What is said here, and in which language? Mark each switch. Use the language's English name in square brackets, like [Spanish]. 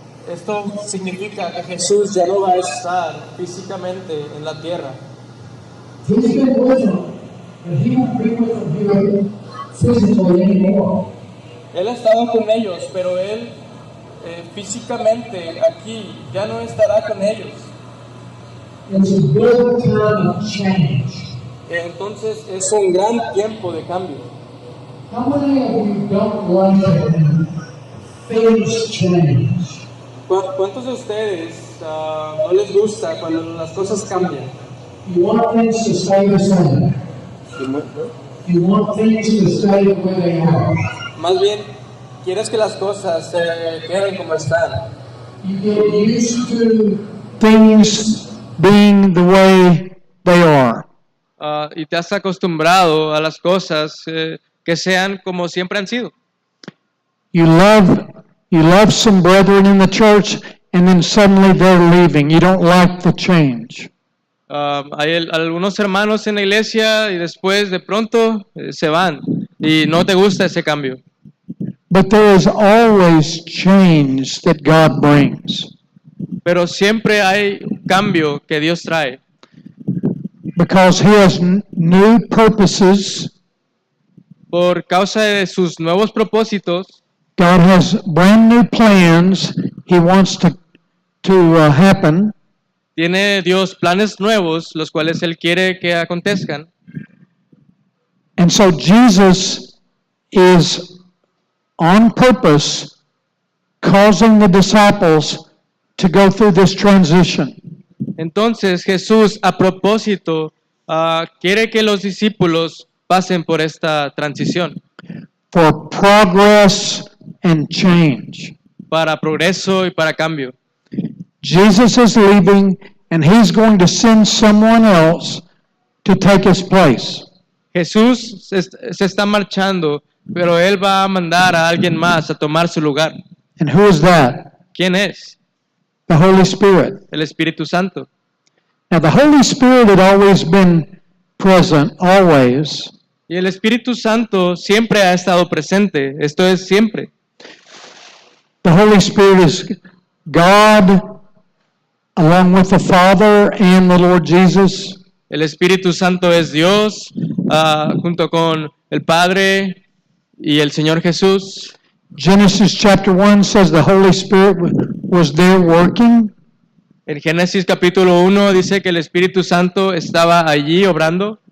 [Spanish] Esto significa que Jesús ya no va a estar físicamente en la tierra. [English] He's been with them, but he won't be with them here physically anymore. [Spanish] Él ha estado con ellos, pero él físicamente aquí ya no estará con ellos. [English] It's a big time of change. [Spanish] Entonces es un gran tiempo de cambio. [English] How many of you don't like it when things change? [Spanish] ¿Cuántos de ustedes no les gusta cuando las cosas cambian? [English] You want things to stay the same. You want things to stay the way they are. [Spanish] Más bien, quieres que las cosas se queden como están. [English] You get used to things being the way they are. [Spanish] Y te has acostumbrado a las cosas que sean como siempre han sido. [English] You love some brethren in the church, and then suddenly they're leaving. You don't like the change. [Spanish] Hay algunos hermanos en la iglesia y después de pronto se van y no te gusta ese cambio. [English] But there is always change that God brings [Spanish] Pero siempre hay cambio que Dios trae. [English] because He has new purposes. [Spanish] Por causa de sus nuevos propósitos, [English] God has brand new plans He wants to happen. [Spanish] tiene Dios planes nuevos, los cuales Él quiere que acontezcan. [English] And so Jesus is on purpose causing the disciples to go through this transition. [Spanish] Entonces Jesús, a propósito, quiere que los discípulos pasen por esta transición [English] For progress and change. [Spanish] para progreso y para cambio. [English] Jesus is leaving and He's going to send someone else to take His place. [Spanish] Jesús se está marchando, pero Él va a mandar a alguien más a tomar su lugar. [English] And who is that? [Spanish] ¿Quién es? [English] The Holy Spirit. [Spanish] El Espíritu Santo. [English] Now the Holy Spirit had always been present, always. [Spanish] Y el Espíritu Santo siempre ha estado presente. Esto es siempre. [English] The Holy Spirit is God along with the Father and the Lord Jesus. [Spanish] El Espíritu Santo es Dios junto con el Padre y el Señor Jesús. [English] Genesis chapter 1 says the Holy Spirit was there working. [Spanish] En Génesis capítulo 1 dice que el Espíritu Santo estaba allí obrando.